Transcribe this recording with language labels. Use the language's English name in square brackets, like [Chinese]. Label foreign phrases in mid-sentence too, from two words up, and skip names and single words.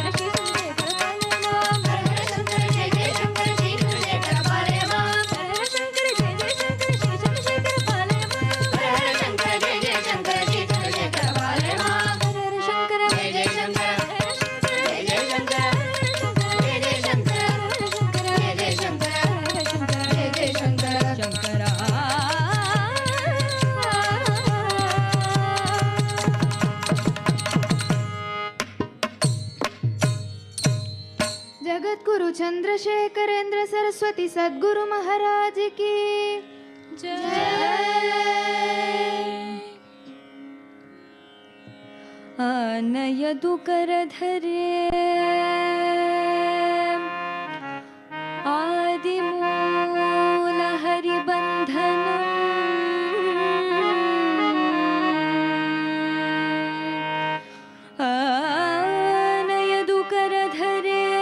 [Sanskrit] श्री सुन्दरेश्वर पालयमाम् हर शङ्कर जय जय शङ्कर श्री सुन्दरेश्वर पालयमाम् हर शङ्कर जय जय शङ्कर श्री चन्द्रशेखर पालयमाम् हर शङ्कर जय जय शङ्कर श्री चन्द्रशेखर पालयमाम् हर शङ्कर जय जय शङ्कर जय जय शङ्कर जय जय शङ्कर जय जय शङ्कर जय जय शङ्कर शङ्करा [Hindi] जगद्गुरु चंद्रशेखरेंद्र सरस्वती सद्गुरु महाराज की [Sanskrit] आनयदु करधरे आदिमूल हरिबन्धनम् आनयदु करधरे